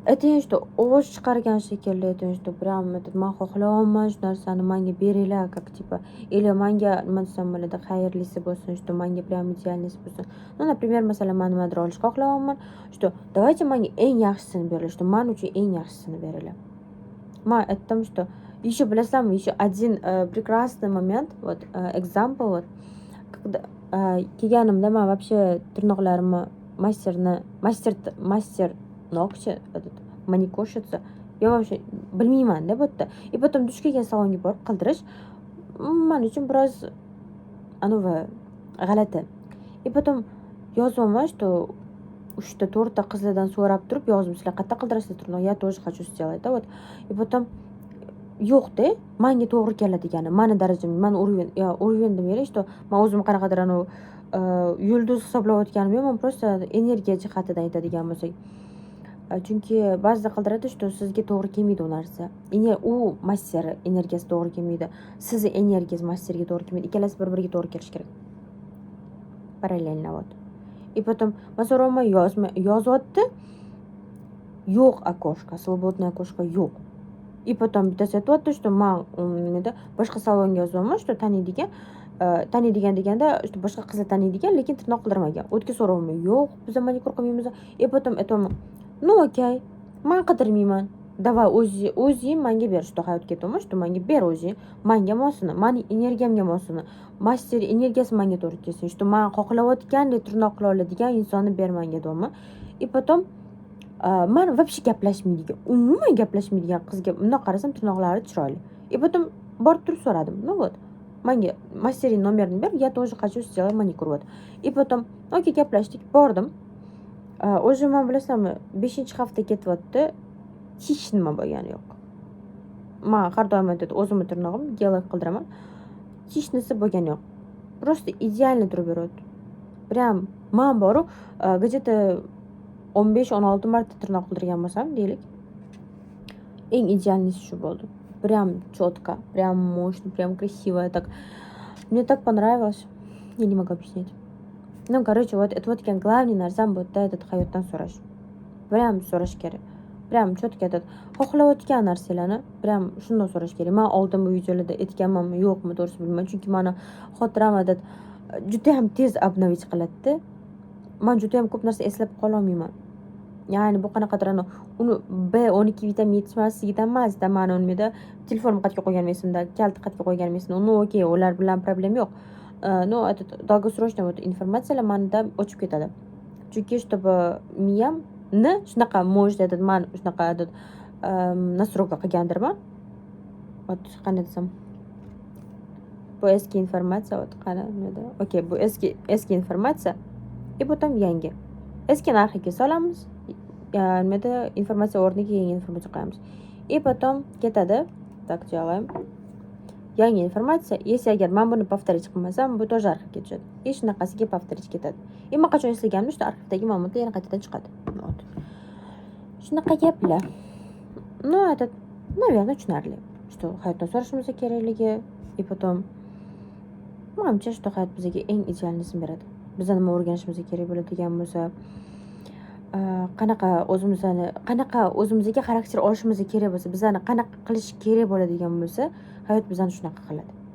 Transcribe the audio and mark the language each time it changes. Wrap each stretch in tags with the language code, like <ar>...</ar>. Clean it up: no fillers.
<uz>Ayting, что ovoz chiqargan shekilli ayting, что прям men xohlayapman shu narsani menga beringlar,</uz> <ru>как типа,</ru> <uz>или menga nima desam bo'ladi, xayrlisi bo'lsin, что menga прям идеальныйsi bo'lsin.</uz> <ru>Ну, например,</ru> <uz>masalan, men nimadir olishni xohlayapman, что давайте menga eng yaxshisini beringlar, что men uchun eng yaxshisini beringlar. Men aytdim,</uz> <ru>что еще bilasizlarmi, еще один прекрасный момент, вот example, вот когда kelganimda men вообще tirnoqlarimni мастер ногти, этот маникюрщица, я вообще</ru> <uz>bilmayman-da bu yerda. И потом dush kelgan salonga borib qildirish men uchun biroz g'alati. И потом yozyapman, что 3-4 qizlardan so'rab turib yozdim, sizlar qayerda qildirasiz tirnoq,</uz> <ru>я тоже хочу сделать, да, вот.</ru> <uz>И потом yo'q-da, menga to'g'ri keladigani, meni darajam, meni уровень demanglar, что men o'zim qanaqadir yulduz hisoblayotganim yo'q, men просто energiya jihatidan aytadigan bo'lsak. Chunki ba'zida qildiradi, что sizga to'g'ri kelmaydi u narsa. U master energiyasi to'g'ri kelmaydi. Sizni energiyangiz masterga to'g'ri kelmaydi. Ikkalasi bir-biriga to'g'ri kelishi kerak.</uz> <ru>Parallelno вот.</ru> <uz>И потом men so'rayman, yozyapti.</uz> <ru>Yo'q окошко, свободное окошко yo'q.</ru> <uz>И потом bittasi aytyapti, что men boshqa salonga yozyapman, что taniydigan deganda, что boshqa qizlar taniydigan, lekin tirnoq qildirmagan. O'tga so'rayman, yo'q, biz manikür qilmaymiz. И потом aytaman, ну okey, men qidirmayman. Давай o'zing menga ber, что hayot ketyapman, что menga ber o'zing, menga mosini, meni energiyamga mosini, master energiyasi menga to'g'ri kelsin, что men xohlayotgandek tirnoq qila oladigan insonni ber menga deyapman. И потом men вообще gaplashmaydigan, umuman gaplashmaydigan qizga bundoq qarasam tirnoqlari chiroyli. И потом borib turib so'radim.</uz> <ru>Ну вот,</ru> <uz>menga mastering nomerini ber,</uz> <ru>я тоже хочу сделать маникюр вот.</ru> <uz>И потом, okey, gaplashdik, bordim. O'zi men bilasizmi, 5-hafta ketyapti, hech nima bo'lgani yo'q. Men har doim o'zimni tirnog'im gel qildiraman. Hech narsa bo'lgani yo'q.</uz> <ru>Просто идеально</ru> <uz>turib beradi. Прям men boru где-то 15-16 marta tirnoq qildirgan bo'lsam, deylik. Eng идеальный shu bo'ldi.</uz> <ru>Прям четко, прям мощно, прям красиво, так. Мне так понравилось. Я не могу объяснить. Ну, короче, вот это вот главный</ru> <uz>narsam bu yerda hayotdan so'rash. Прям so'rash kerak. Прям четко xohlayotgan narsalarni прям shunday so'rash kerak. Men oldin bu videolarda aytganmanmi, yo'qmi, to'g'risi bilmayman. Chunki meni xotiram juda ham tez обновить qiladi. Men juda ham ko'p narsa eslab qola olmayman. Ya'ni bu qanaqadir uni B12 vitamin yetishmasligidan emasda, men unmida telefonim qatga qo'ygan esimda, kalti qatga qo'ygan esimda. Ну, okey, ular bilan problem yo'q.</uz> <ru>Но этот долгосрочный вот</ru> <uz>informatsiyalar menda o'chib ketadi. Chunki чтобы miyamni shunaqa может men shunaqa настройка qilgandirman. Вот qanday desam, bu eski informatsiya, вот qani nima. Okey, bu eski informatsiya. И потом yangi. Eski narxiga solamiz. Nimada informatsiya o'rniga yangi informatsiya qo'yamiz. И потом ketadi.</uz> <ru>Так делаем.</ru> <uz>Yangi informatsiya, если agar men buni повторить qilmasam, bu тоже arxivga tushadi. И shunaqasiga повторить ketadi. И men qachon eslaganimda, что arxivdagi ma'lumotlar yana qaytadan chiqadi. Вот. Shunaqa gaplar.</uz> <ru>Но это, наверное, tushunarli.</ru> <uz>Что hayotdan so'rashimiz kerakligi, и потом menimcha что hayot bizga eng idealnisini beradi. Bizda nima o'rganishimiz kerak bo'ladigan bo'lsa, qanaqa o'zimizga xarakter olishimiz kerak bo'lsa, bizani qanaqa qilish kerak bo'ladigan bo'lsa, hayot bizani shunaqa qiladi.</uz>